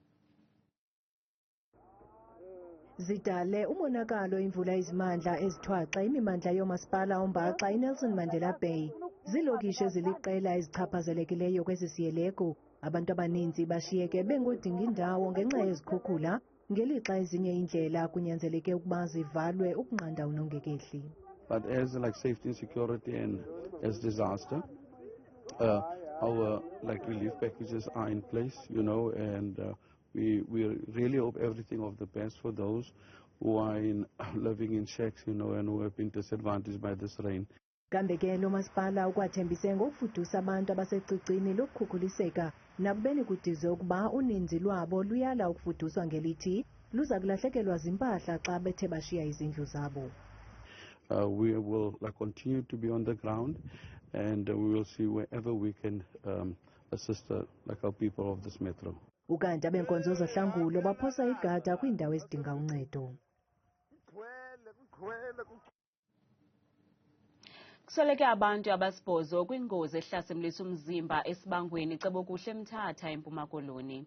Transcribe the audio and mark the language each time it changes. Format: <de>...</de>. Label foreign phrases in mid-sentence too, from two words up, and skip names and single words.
<xh>Zidale umonakalo imvula izimandla ezithwaxa imimandla yomasipala ombaxa iNelson Mandela Bay. Zilokishi eziliqela ezichaphazelekileyo kwesi siyeleko. Abantu abaninzi bashiyeke bengodinga indawo ngenxa yezikhukhula, ngelixa ezinye indlela kunyanzeleke ukuba zivalwe ukunqanda unongekehli.</xh> <en>But as like safety and security and as disaster, our like relief packages are in place, you know, and we really hope everything of the best for those who are living in shacks, you know, and who have been disadvantaged by this rain.</en> <xh>Kambe ke lo masipala ukwathembise ngokufudusa abantu abasecicini lokukhukhuliseka nakubeni kudizwe ukuba uninzi lwabo luyala ukufuduswa ngelithi luza kulahlekelwa zimpahla xa bethe bashiya izindlu zabo.</xh> <en>We will continue to be on the ground and we will see wherever we can assist our people of this metro.</en> <xh>Ukanti abenkonzo zohlangulo baphosa igada kwiindawo ezidinga uncedo. Kusoleke abantu abasibhozo kwingozi ehlasimlisa umzimba esibangweni cebokuhle eMthatha eMpuma Koloni.</xh>